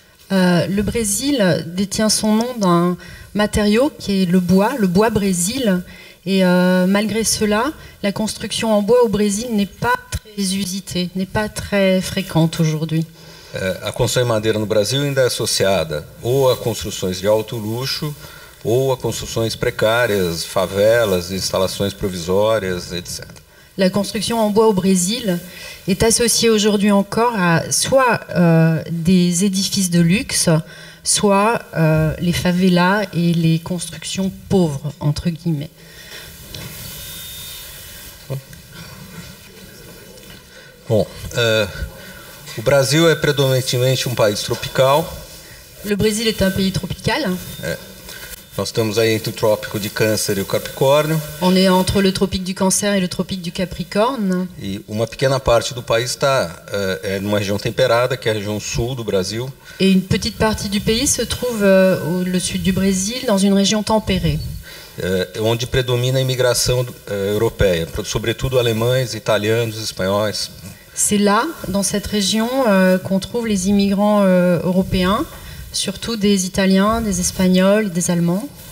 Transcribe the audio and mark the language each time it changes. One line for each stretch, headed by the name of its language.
French: Le Brésil détient son nom d'un matériau qui est le bois brésil, et malgré cela, la construction en bois au Brésil n'est pas très usitée, n'est pas très fréquente aujourd'hui.
Portuguese: A construção em madeira no Brasil ainda é associada ou a construções de alto luxo ou a construções precárias, favelas, instalações provisórias, etc.
French: La construction en bois au Brésil est associée aujourd'hui encore à soit des édifices de luxe, soit les favelas et les constructions pauvres, entre guillemets.
Portuguese: Bom, o Brasil é predominantemente país tropical.
French: Le Brésil est un pays tropical.
Portuguese: Nós estamos aí entre o trópico de Câncer e o Capricórnio.
French: On est entre le tropique du Cancer et le tropique du Capricorne.
Portuguese: E uma pequena parte do país está numa região temperada, que é a região sul do Brasil.
French: Et une petite partie du pays se trouve au sud du Brésil, dans une région tempérée.
Portuguese: Onde predomina a imigração europeia, sobretudo alemães, italianos, espanhóis.
French: C'est là, dans cette région, qu'on trouve les immigrants européens, surtout des Italiens, des Espagnols, des Allemands.